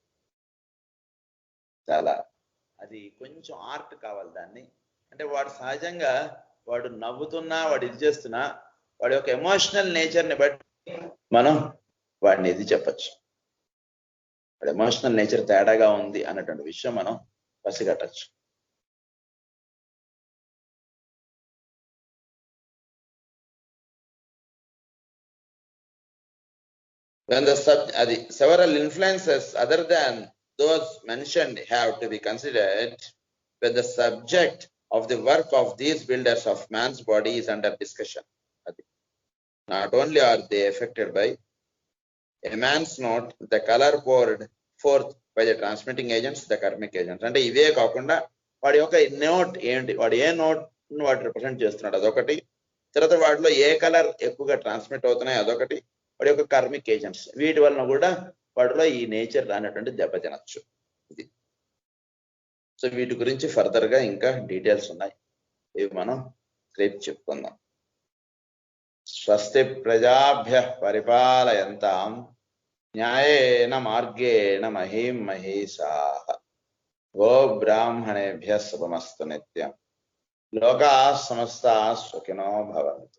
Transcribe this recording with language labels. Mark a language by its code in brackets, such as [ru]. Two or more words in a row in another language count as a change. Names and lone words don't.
[te] చాలా అది కొంచెం ఆర్ట్ కావాలి దాన్ని. అంటే వాడు సహజంగా వాడు నవ్వుతున్నా వాడు ఇది చేస్తున్నా వాడి యొక్క [en] emotional nature [te] ని బట్టి మనం వాడిని ఇది చెప్పచ్చు. [en] emotional nature [te] తేడాగా ఉంది అన్నటువంటి విషయం మనం పసిగట్టచ్చు. [en] When the several influences other than those mentioned have to be considered when the subject of the work of these builders of man's body is under discussion. Not only are they affected by a man's note, the color poured forth by the transmitting agents, the karmic agents. [te] అంటే ఇవే కాకుండా వాడి యొక్క నోట్ ఏంటి, వాడు ఏ నోట్ వాడు రిప్రజెంట్ చేస్తున్నాడు అదొకటి, తర్వాత వాటిలో ఏ కలర్ ఎక్కువగా ట్రాన్స్మిట్ అవుతున్నాయి అదొకటి, వాడి యొక్క [en] karmic agents, [te] వీటి వలన కూడా వాటిలో ఈ నేచర్ అనేటువంటి దెబ్బతినచ్చు. ఇది సో వీటి గురించి ఫర్దర్ గా ఇంకా డీటెయిల్స్ ఉన్నాయి, ఇవి మనం రేపు చెప్పుకుందాం. [sa] स्वस्ति प्रजाभ्यः परिपालयन्तां न्यायेन मार्गेण महीं महीशाः गो ब्राह्मणेभ्यः शुभमस्तु नित्यं. लोकाः समस्ताः सुखिनो भवन्तु.